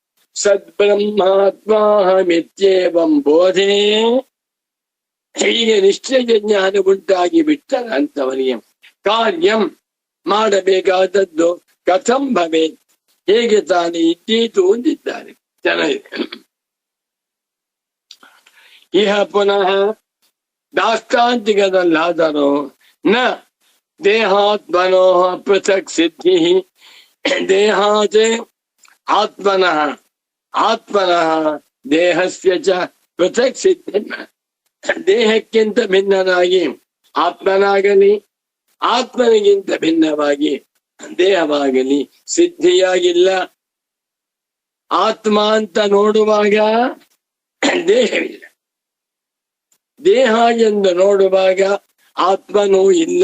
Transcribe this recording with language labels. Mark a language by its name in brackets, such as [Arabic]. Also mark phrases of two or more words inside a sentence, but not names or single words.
[Sanskrit] ಸದ್ಬ್ರಹ್ಮಾತ್ಮಾಹಮಿತ್ಯೇವಂ ಬೋಧೆ. [Kannada] ಹೀಗೆ ನಿಶ್ಚಯ ಜ್ಞಾನ ಉಂಟಾಗಿ ಬಿಟ್ಟರ ಅಂತವನಿಗೆ ಕಾರ್ಯಂ ಮಾಡಬೇಕಾದದ್ದು [Sanskrit] ಕಥಂ ಭವೆ, [Kannada] ಹೇಗೆ ತಾನೇ ಇದ್ದೀತು ಅಂದಿದ್ದಾರೆ. ಚೆನ್ನಾಗಿದೆ. [Sanskrit] ಇಹ ಪುನಃ ದಾಷ್ಟಾಂತಿಕದಲ್ಲಾದರೂ ನ ದೇಹಾತ್ಮನೋ ಪೃಥಕ್ ಸಿದ್ಧಿ. ದೇಹಾತ್ ಆತ್ಮನಃ, ಆತ್ಮನಃ ದೇಹಸ್ಯ ಚ ಪೃಥಕ್ ಸಿದ್ಧಿ. [Kannada] ದೇಹಕ್ಕಿಂತ ಭಿನ್ನನಾಗಿ ಆತ್ಮನಾಗಲಿ, ಆತ್ಮನಿಗಿಂತ ಭಿನ್ನವಾಗಿ ದೇಹವಾಗಲಿ ಸಿದ್ಧಿಯಾಗಿಲ್ಲ. ಆತ್ಮ ಅಂತ ನೋಡುವಾಗ ದೇಹವಿಲ್ಲ, ದೇಹ ಎಂದು ನೋಡುವಾಗ ಆತ್ಮನೂ ಇಲ್ಲ.